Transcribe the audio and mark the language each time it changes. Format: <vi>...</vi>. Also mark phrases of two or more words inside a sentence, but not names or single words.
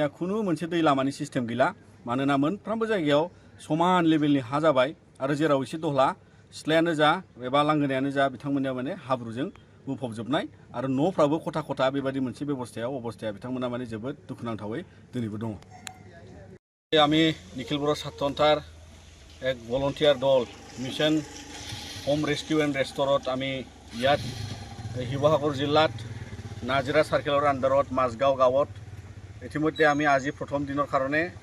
<brx>खुनु मोनसे दै लामानि सिस्टेम गैला मानोना मोनफ्रोमबो जायगायाव समान लेभेलनि हा जाबाय आरो जेराव एसे दहला सिथ्लायानो जा एबा लांगोनायानो जा बिथांमोननिया माने हाब्रुजों बुंफबजोबनाय आरो न'फ्राबो खथा खथा बेबायदि मोनसे अबस्थाया बिथांमोना माने जोबोद दुखुनांथावै दिनैबो दङ</brx> <as>আমি নিখিল বড়ো ছাত্ৰসন্থাৰ এক ভলণ্টিয়াৰ দল মিছন হোম ৰেস্কিউ এণ্ড ৰেষ্ট'ৰত আমি ইয়াত শিৱসাগৰ জিলাত নাজিৰা চাৰ্কেলৰ আণ্ডাৰত মাজগাঁও গাঁৱত ইতিমধ্যে আমি আজি প্ৰথম দিনৰ কাৰণে</as>